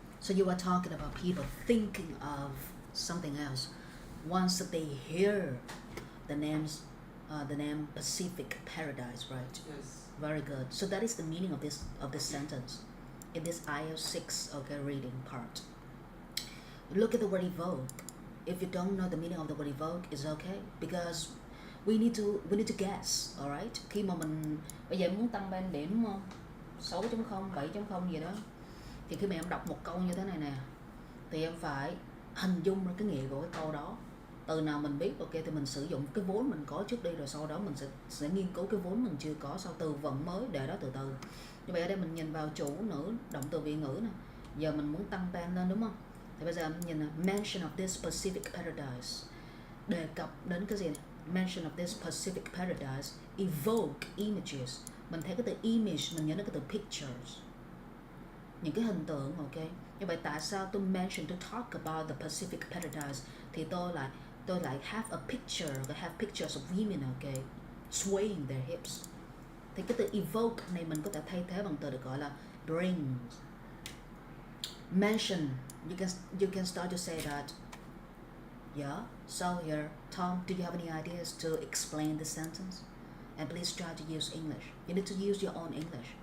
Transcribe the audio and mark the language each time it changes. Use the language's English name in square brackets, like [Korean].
[English] So you are talking about people thinking of something else once they hear the name Pacific Paradise, right? Yes. Very good. So that is the meaning of this sentence in this Ielts 6 reading part. Look at the word evoke. If you don't know the meaning of the word evoke, it's okay, because we need to guess, alright? [Vietnamese] Khi mà mình bây giờ muốn tăng band điểm 6.0, 7.0 gì đó, thì khi mà em đọc một câu như thế này nè, thì em phải hình dung ra cái nghĩa của cái câu đó. Từ nào mình biết, ok, thì mình sử dụng cái vốn mình có trước đây, rồi sau đó mình sẽ nghiên cứu cái vốn mình chưa có, sau từ vựng mới để đó từ từ. Như vậy ở đây mình nhìn vào chủ ngữ, động từ vị ngữ nè. Giờ mình muốn tăng pen lên, đúng không? Thì bây giờ mình nhìn là mention of this specific paradise, đề cập đến cái gì này? Mention of this specific paradise evoke images. Mình thấy cái từ image, mình nhớ đến cái từ pictures, những cái hình tượng, ok. Như vậy tại sao tôi [English] mention to talk about the Pacific paradise [Vietnamese] thì tôi lại [English] have a picture, have pictures of women, ok, swaying their hips. [Vietnamese] Thì cái từ evoke này mình có thể thay thế bằng từ được gọi là bring. [English] Mention, you can start to say that. Yeah. So here, Tom, do you have any ideas to explain this sentence? And please try to use English. You need to use your own English.